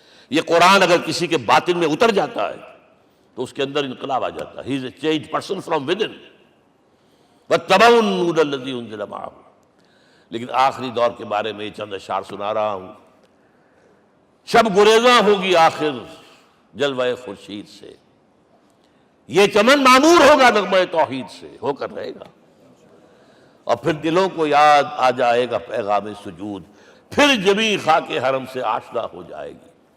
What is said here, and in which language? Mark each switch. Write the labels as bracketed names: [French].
[Urdu] یہ قرآن اگر کسی کے باطن میں اتر جاتا ہے تو اس کے اندر انقلاب آ جاتا ہے. [English] He is a change person from within. [Arabic] واتبعوا النور الذی انزل معہ. [Urdu] لیکن آخری دور کے بارے میں یہ چند اشعار سنا رہا ہوں. شب گریزاں ہوگی آخر جلوہ خورشید سے، یہ چمن معمور ہوگا نغمہ توحید سے، ہو کر رہے گا. اور پھر دلوں کو یاد آ جائے گا پیغام سجود، پھر جبیں خاک حرم سے آشنا ہو جائے گی.